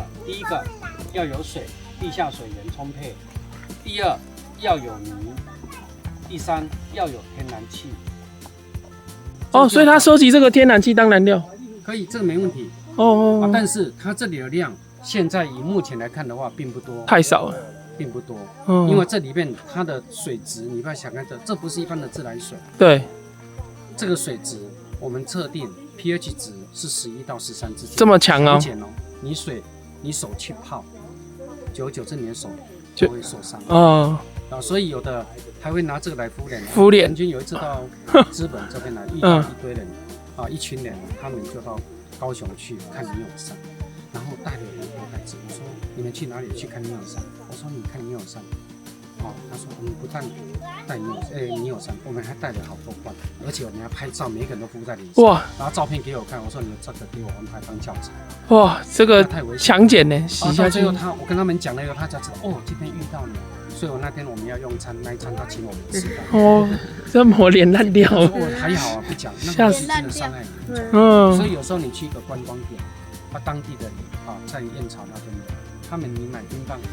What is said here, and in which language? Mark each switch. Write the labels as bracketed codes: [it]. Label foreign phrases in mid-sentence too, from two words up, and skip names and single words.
[zh] 第一個要有水，地下水源充沛；第二要有泥；第三要有天然氣。哦，所以它收集這個天然氣當燃料，可以，這個沒問題。哦，但是它這裡的量，現在以目前來看的話，並不多，太少了，並不多。嗯，因為這裡面它的水質，你不要想看這不是一般的自來水。對，這個水質我們測定。pH 值是11到13之間，這麼強哦！你手去泡，久這你的手就會受傷。哦，所以有的還會拿這個來敷臉。敷臉。曾經有一次到資本這邊來，遇到一堆人一群人，他們就到高雄去看牛友山，然後帶了很多孩子。我說你們去哪裡去看牛友山？我說你看牛友山。他說我們不但帶牛友山，我們還帶了好多罐，而且我們還拍照，每個人都附在臉上。哇！然後照片給我看，我說你們這個給我安排當教材。哇，這個太危險，強鹼呢，洗下去。最後我跟他們講了以後，他才知道哦，今天遇到你，所以我那天我們要用餐，那一餐他請我們吃的。哦，這抹臉爛掉了。還好啊，不講，那個真的傷害很嚴重。所以有時候你去一個觀光點，當地的在燕巢那邊的，他們你買冰棒。